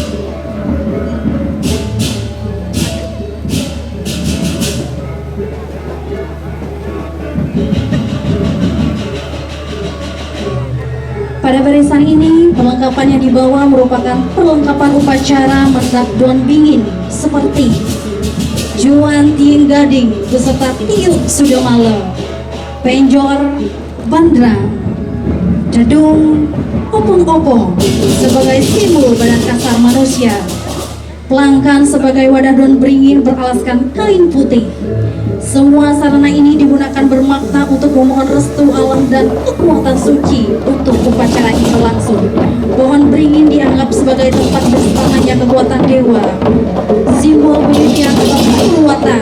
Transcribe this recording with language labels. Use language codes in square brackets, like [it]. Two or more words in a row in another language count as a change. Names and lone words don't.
[id] Pada barisan ini, perlengkapan yang dibawa merupakan perlengkapan upacara mendak Don Bingin seperti Juan Tiing Gading beserta tiup Sudamala, penjor, bandrang, dedung, opong-opong sebagai simbol badan kasar manusia, pelangkan sebagai wadah daun beringin beralaskan kain putih. Semua sarana ini digunakan bermakna untuk memohon restu alam dan kekuatan suci untuk upacara ini berlangsung. Pohon beringin dianggap sebagai tempat bersamanya kekuatan dewa, simbol penyucian atau kekuatan.